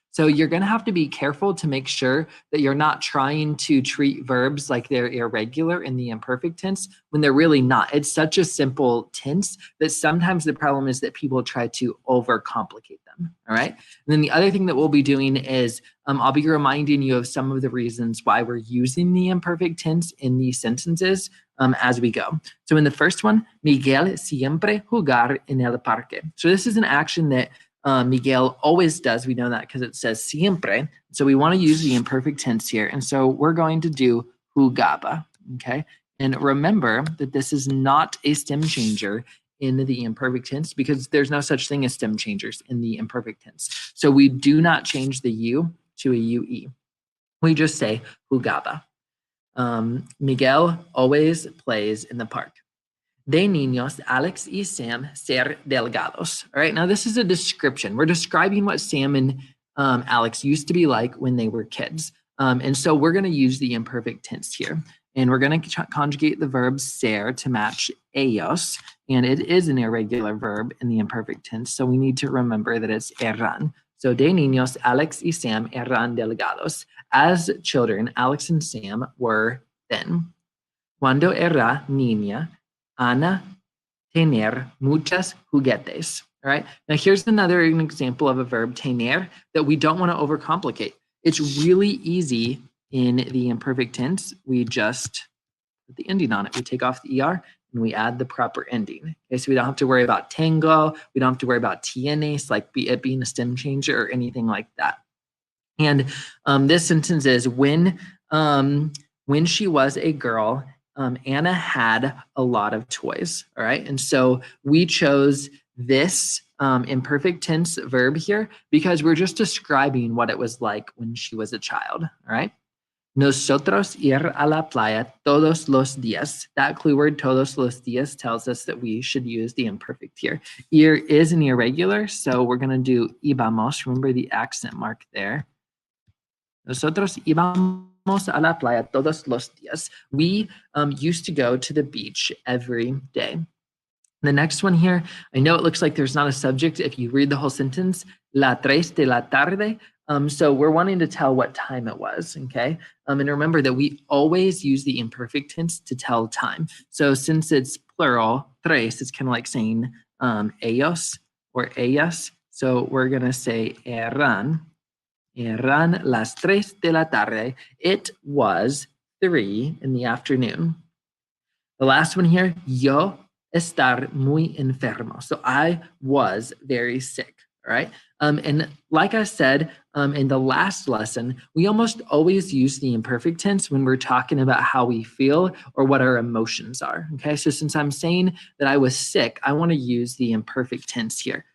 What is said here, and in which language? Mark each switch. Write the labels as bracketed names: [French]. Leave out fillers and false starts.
[English] So you're going to have to be careful to make sure that you're not trying to treat verbs like they're irregular in the imperfect tense when they're really not. It's such a simple tense that sometimes the problem is that people try to overcomplicate them. All right. And then the other thing that we'll be doing is I'll be reminding you of some of the reasons why we're using the imperfect tense in these sentences as we go. [Spanish] So in the first one, Miguel siempre jugar en el parque. [English] So this is an action that Miguel always does. We know that because it says siempre. So we want to use the imperfect tense here. And so we're going to do jugaba, okay? And remember that this is not a stem changer in the imperfect tense because there's no such thing as stem changers in the imperfect tense. So we do not change the U to a UE. We just say jugaba. Miguel always plays in the park. [Spanish] De niños, Alex y Sam ser delgados. [English] All right, now this is a description. We're describing what Sam and Alex used to be like when they were kids. And so we're going to use the imperfect tense here. And we're going to conjugate the verb ser to match ellos. And it is an irregular verb in the imperfect tense. So we need to remember that it's eran. [Spanish] So de niños, Alex y Sam eran delgados. [English] As children, Alex and Sam were thin. [Spanish] Cuando era niña, Ana tener muchas juguetes. [English] All right. Now here's another example of a verb tener that we don't want to overcomplicate. It's really easy in the imperfect tense. We just put the ending on it. We take off the er and we add the proper ending. Okay, so we don't have to worry about tengo. We don't have to worry about tienes, like it being a stem changer or anything like that. And this sentence is when she was a girl, Anna had a lot of toys, all right? And so we chose this imperfect tense verb here because we're just describing what it was like when she was a child, all right? [Spanish] Nosotros ir a la playa todos los días. [English] That clue word, [Spanish] todos los días, [English] tells us that we should use the imperfect here. Ir is an irregular, so we're going to do íbamos. Remember the accent mark there. [Spanish] Nosotros íbamos a la playa todos los días. [English] We used to go to the beach every day. The next one here, I know it looks like there's not a subject if you read the whole sentence. [Spanish] La tres de la tarde. [English] So we're wanting to tell what time it was, okay? And remember that we always use the imperfect tense to tell time. So since it's plural, tres, it's kind of like saying ellos or ellas. So we're going to say [Spanish] eran las 3 de la tarde. [English] It was 3 in the afternoon. The last one here, [Spanish] yo estar muy enfermo. [English] So I was very sick, all right? And like I said in the last lesson, we almost always use the imperfect tense when we're talking about how we feel or what our emotions are, okay? So since I'm saying that I was sick, I want to use the imperfect tense here.